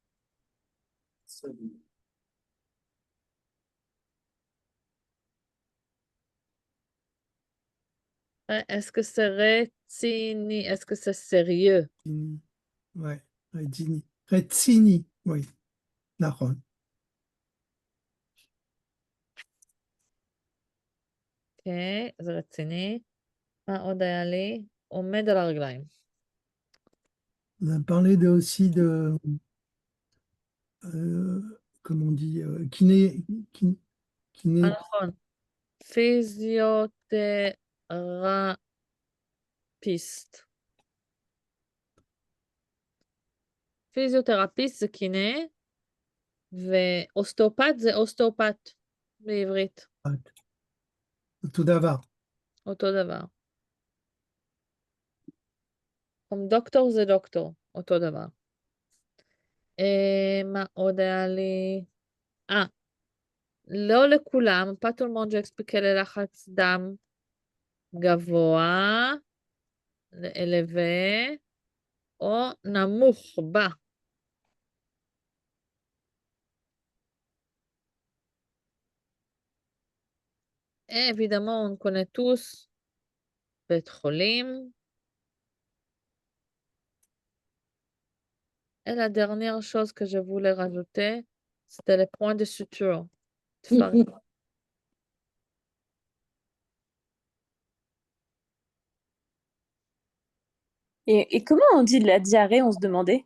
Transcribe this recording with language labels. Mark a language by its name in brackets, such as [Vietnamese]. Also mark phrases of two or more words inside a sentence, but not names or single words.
[French] Est-ce que c'est rétini? Est-ce que c'est sérieux? Ouais, Retsini. Retsini, oui. [Hebrew] נכון. אוקיי, זה רציני. מה עוד היה לי? עומד על הרגליים. [French] On a parlé aussi de, comment on dit, kiné, [Hebrew] נכון. פיזיותרפיסט. פיזיותרפיסט זה קינא, ואוסטאופת זה אוסטאופת בעברית. אותו דבר. אותו דבר. גם דוקטור זה דוקטור, אותו דבר. מה עוד היה לי? לא לכולם, [French] pas tout le monde j'expliquais [Hebrew] ללחץ דם גבוה, [French] élevé, [Hebrew] או נמוך בה. [French] Et évidemment, on connaît tous [Hebrew] בית חולים. [French] Et la dernière chose que je voulais rajouter, c'était les points de suture. Et comment on dit de la diarrhée, on se demandait?